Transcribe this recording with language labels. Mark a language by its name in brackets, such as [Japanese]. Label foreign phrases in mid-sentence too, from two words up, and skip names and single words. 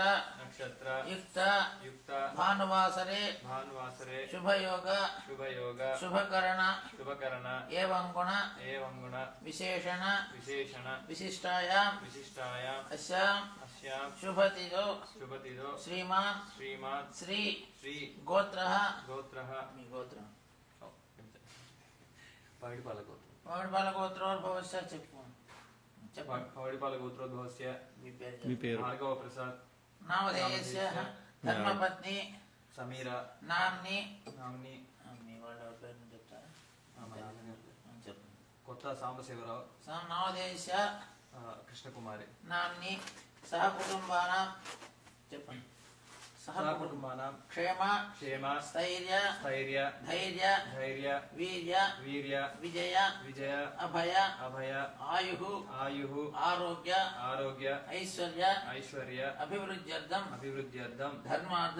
[Sanskrit] युक्त भानुवासरे शुभयोग शुभकरण एवं गुण विशेषण विशिष्टायां अस्यां शुभतिथो श्रीमान् श्री गोत्रः पौडिपालगोत्रोद्भवस्य पौडिपालगोत्रोद्भवस्य भार्गवप्रसाद नामधेयस्य धर्मपत्नी समीरा नाम्नी కొత్త సాంబశివరావు నామధేయस्य కృష్ణకుమారి నామ్ని సహ కుటుంబానాం చెప్పండి सहकुटुम्बानां क्षेम क्षेम स्थैर्य स्थैर्य धैर्य धैर्य वीर्य वीर्य विजय विजय अभय अभय आयुः आयुः आरोग्य आरोग्य ऐश्वर्य ऐश्वर्य अभिवृद्ध्यर्थम अभिवृद्ध्यर्थम धर्मार्थ